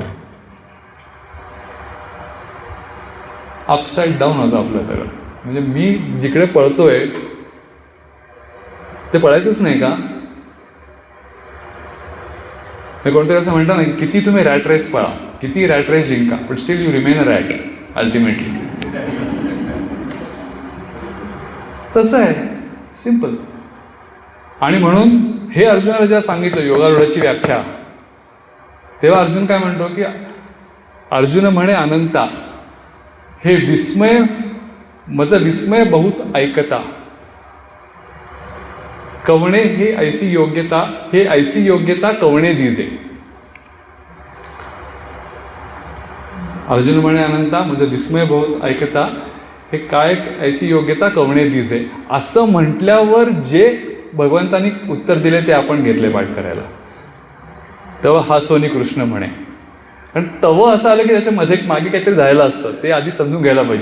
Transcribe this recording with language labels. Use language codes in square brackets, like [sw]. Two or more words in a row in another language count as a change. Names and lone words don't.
[en] upside down [mr] होतं आपलं सगळं. म्हणजे मी जिकडे पळतोय ते पळायचंच नाही का? कोणतरी असं म्हणतात ना, किती तुम्ही [en] rat race [mr] पळा, किती [en] rat race [mr] जिंका, [en] But still you remain a rat ultimately. [mr] तसं आहे, सिम्पल. आणि म्हणून हे अर्जुनाला जेव्हा सांगितलं योगारूढाची व्याख्या, तेव्हा अर्जुन काय म्हणतो की अर्जुन म्हणे अनंता, हे विस्मय मज विस्मय बहुत ऐकता, कवणे हे ऐसी योग्यता कवणे दिजे. अर्जुन म्हणे अनंता मज विस्मय बहुत ऐकता, हे काय ऐसी योग्यता कवणे दिजे. असं म्हटल्यावर जे भगवंतांनी उत्तर दिले ते आपण घेतले पाठ करायला. तेव्हा हा सोनी कृष्ण म्हणे. कारण तवं असं आलं की त्याच्या मध्ये मागे काहीतरी जायला असतं, ते आधी समजून घ्यायला पाहिजे.